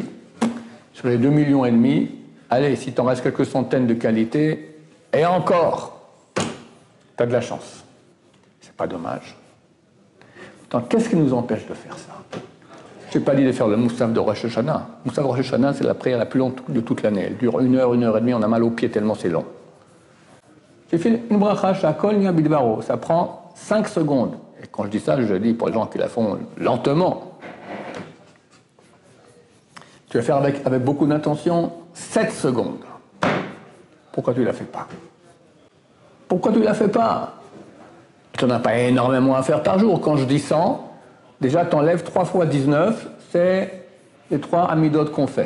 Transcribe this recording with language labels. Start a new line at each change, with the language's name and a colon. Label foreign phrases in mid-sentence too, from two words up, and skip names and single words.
French: Sur les 2,5 millions, allez, si t'en restes quelques centaines de qualités, et encore, tu as de la chance. C'est pas dommage. Attends, qu'est-ce qui nous empêche de faire ça? Je n'ai pas dit de faire le Moussaf de Rosh Hashanah. Moussaf de Rosh Hashanah, c'est la prière la plus longue de toute l'année. Elle dure 1 heure, 1 heure et demie, on a mal aux pieds tellement c'est long. J'ai fait une
Hebrew: ברכה שהכל נהיה בדברו.
French: Ça prend 5 secondes. Et quand je dis ça, je dis pour les gens qui la font lentement. Tu vas faire avec beaucoup d'intention 7 secondes. Pourquoi tu ne la fais pas? Pourquoi tu ne la fais pas? Tu n'en as pas énormément à faire par jour. Quand je dis 100, déjà tu enlèves 3 fois 19, c'est les 3 amidot qu'on fait.